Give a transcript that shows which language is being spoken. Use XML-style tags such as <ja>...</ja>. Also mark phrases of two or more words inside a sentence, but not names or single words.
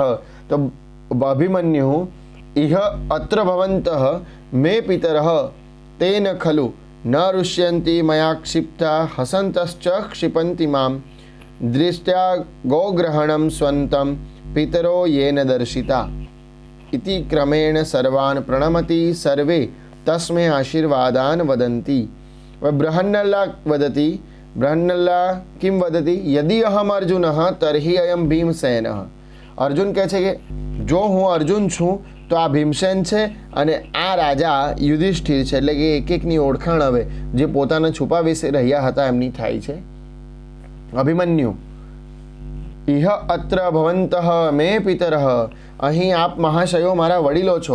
<sa>तो अभिमन्यु इह अत्र भवन्तः मे पितरः तेन खलु न ऋष्यन्ति मया क्षिप्ता हसन्तश्च क्षिपन्ति माम दृष्ट्या गोग्रहणम स्वन्तम पितरो येन दर्शिता. इति क्रमेण सर्वान प्रणमति सर्वे तस्मै आशीर्वादान् वदन्ति। बृहन्नल्ला वदति, बृहन्नल्ला किं वदति, यदि अहम अर्जुनः तर्हि अयम भीमसेनः।</sa> <gu>अर्जुन કહે છે કે જો હું અર્જુન છું તો આ ભીમસેન છે અને આ રાજા યુધિષ્ઠિર છે. એટલે કે એક એકની ઓળખાણ હવે જે પોતાને છુપાવી રહ્યા હતા એમની થાય છે.</gu> <sa>अभिमन्यु इह अत्र भवन्तः मे पितरः,</sa> <gu>અહીં આપ મહાશયો મારા વડીલો છો.</gu>